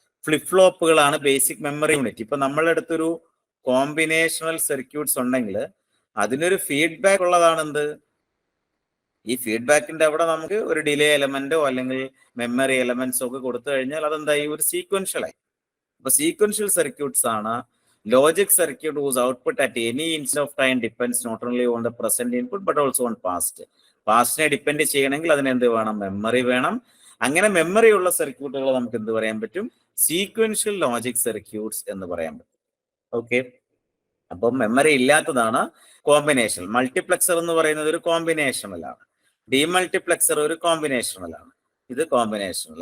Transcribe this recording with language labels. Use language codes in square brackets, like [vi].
[ml] Flip ഫ്ലോപ്പുകളാണ് basic memory unit. ഇപ്പൊ നമ്മളുടെ അടുത്തൊരു കോമ്പിനേഷണൽ സർക്യൂട്ട്സ് ഉണ്ടെങ്കിൽ അതിനൊരു ഫീഡ്ബാക്ക് ഉള്ളതാണ് എന്ത്? ഈ ഫീഡ്ബാക്കിന്റെ അവിടെ നമുക്ക് ഒരു ഡിലേ എലമെന്റോ അല്ലെങ്കിൽ മെമ്മറി എലമെന്റ്സോ ഒക്കെ കൊടുത്തു കഴിഞ്ഞാൽ അതെന്തായി? ഒരു സീക്വൻഷ്യലായി. [en] അപ്പൊ sequential circuits ആണ് logic circuit whose output at any instant of time depends not only on the present input but also on past. [ml] പാസ്റ്റിനെ depend ചെയ്യണമെങ്കിൽ അതിന് എന്ത് വേണം? മെമ്മറി വേണം. അങ്ങനെ മെമ്മറി ഉള്ള സർക്യൂട്ടുകൾ നമുക്ക് എന്ത് പറയാൻ പറ്റും? സീക്വൻഷ്യൽ ലോജിക് സർക്യൂട്ട്സ് എന്ന് പറയാൻ പറ്റും. ഓക്കെ, അപ്പം മെമ്മറി ഇല്ലാത്തതാണ് കോമ്പിനേഷൻ. മൾട്ടിപ്ലക്സർ എന്ന് പറയുന്നത് ഒരു കോമ്പിനേഷണലാണ്. ഡിമൾട്ടിപ്ലക്സർ ഒരു കോമ്പിനേഷണലാണ്. ഇത് കോമ്പിനേഷണൽ.